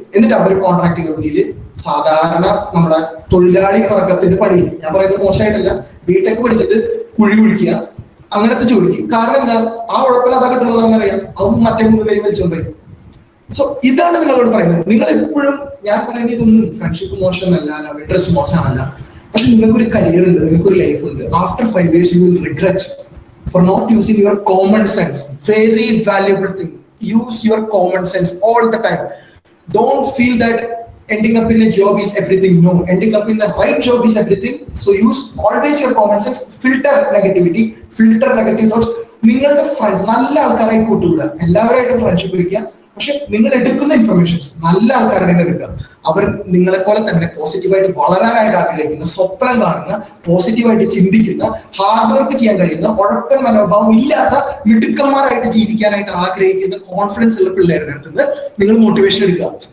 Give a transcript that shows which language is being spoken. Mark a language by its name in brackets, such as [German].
[Malayalam] എന്നിട്ട് അവർ കോൺട്രാക്ട് കമ്പനിയിൽ സാധാരണ നമ്മുടെ തൊഴിലാളി വർഗത്തിന്റെ പണി, ഞാൻ പറയുന്നത് മോശമായിട്ടല്ല, ബിടെക് പഠിച്ചിട്ട് കുഴി കുഴിക്കുക, അങ്ങനത്തെ ജോലിക്ക്. കാരണം എന്താ, ആ ഉഴപ്പില്ല അതാ കിട്ടുന്നത് അറിയാം. അതൊന്നും മറ്റേ 3 പേരും വലിച്ചുകൊണ്ടുപോയി. സോ ഇതാണ് നിങ്ങളോട് പറയുന്നത്. നിങ്ങൾ എപ്പോഴും, ഞാൻ പറയുന്നത് ഇതൊന്നും ഫ്രണ്ട്ഷിപ്പ് മോശമല്ല, ലവ് ഇൻട്രസ്റ്റ് മോശമല്ല, പക്ഷെ നിങ്ങൾക്കൊരു കരിയർ ഉണ്ട്, നിങ്ങൾക്കൊരു ലൈഫ് ഉണ്ട്. [English] After 5 years you will regret for not using your common sense. Very valuable thing. Use your common sense all the time. Don't feel that ending up in a job is everything. No, ending up in the right job is everything. So use always your common sense. Filter negativity, filter negative thoughts. [Malayalam] നിങ്ങളുടെ friends നല്ല ആൾക്കാരായി കൂട്ടുകൂടുക, എല്ലാവരായിട്ടും friendship വയ്ക്കുക. പക്ഷെ നിങ്ങൾ എടുക്കുന്ന informations നല്ല ആൾക്കാരുടെ എടുക്കുക. അവർ നിങ്ങളെ പോലെ തന്നെ പോസിറ്റീവായിട്ട് വളരാനായിട്ട് ആഗ്രഹിക്കുന്ന, സ്വപ്നം കാണുന്ന, പോസിറ്റീവായിട്ട് ചിന്തിക്കുന്ന, ഹാർഡ് വർക്ക് ചെയ്യാൻ കഴിയുന്ന, ഉഴപ്പൻ മനോഭാവം ഇല്ലാത്ത മിടുക്കന്മാരായിട്ട് ജീവിക്കാനായിട്ട് ആഗ്രഹിക്കുന്ന കോൺഫിഡൻസ് ഉള്ള പിള്ളേരുടെ അടുത്ത് നിന്ന് നിങ്ങൾ മോട്ടിവേഷൻ എടുക്കുക.